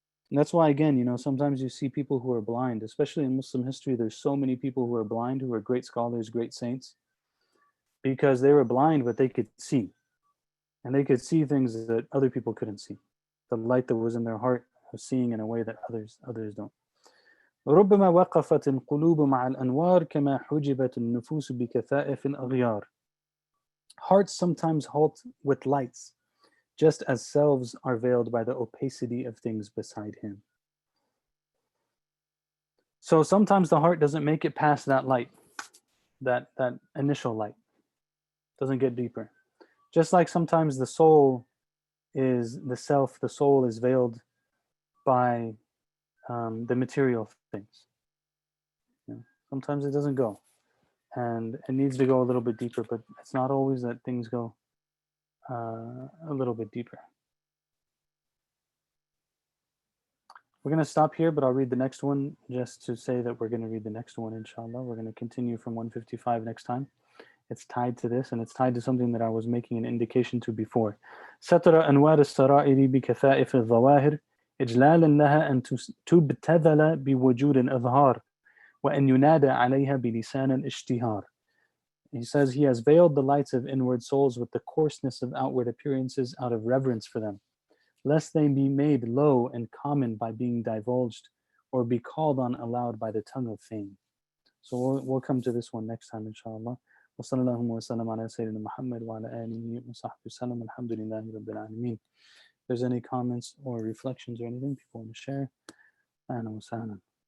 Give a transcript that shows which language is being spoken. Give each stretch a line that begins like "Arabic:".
English: And that's why, again, sometimes you see people who are blind, especially in Muslim history, there's so many people who are blind, who are great scholars, great saints, because they were blind, but they could see. And they could see things that other people couldn't see. The light that was in their heart was seeing in a way that others don't.
Arabic: ربما وقفت القلوب مع الأنوار كما حجبت النفوس بكثائف الأغيار.
English: Hearts sometimes halt with lights, just as selves are veiled by the opacity of things beside him. So sometimes the heart doesn't make it past that light, that initial light. Doesn't get deeper. Just like sometimes the soul is the soul is veiled by the material things. Sometimes it doesn't go, and it needs to go a little bit deeper, but it's not always that things go a little bit deeper. We're going to stop here, but I'll read the next one just to say that we're going to read the next one, inshallah. We're going to continue from 155 next time. It's tied to this, and it's tied to something that I was making an indication to before.
Arabic: ستر أنوار السرائر بكثائف الظواهر إجلالا لها أن تبتذل بوجود الأظهار وأن ينادى عليها بلسان الاشتهار.
English: He says he has veiled the lights of inward souls with the coarseness of outward appearances out of reverence for them, lest they be made low and common by being divulged or be called on aloud by the tongue of fame. So we'll come to this one next time, inshallah.
Arabic: وصلى الله وسلم على سيدنا محمد وعلى آله وصحبه وسلم الحمد لله رب العالمين.
English: If there's any comments or reflections or anything people want to share,
Arabic: أهلا وسهلا.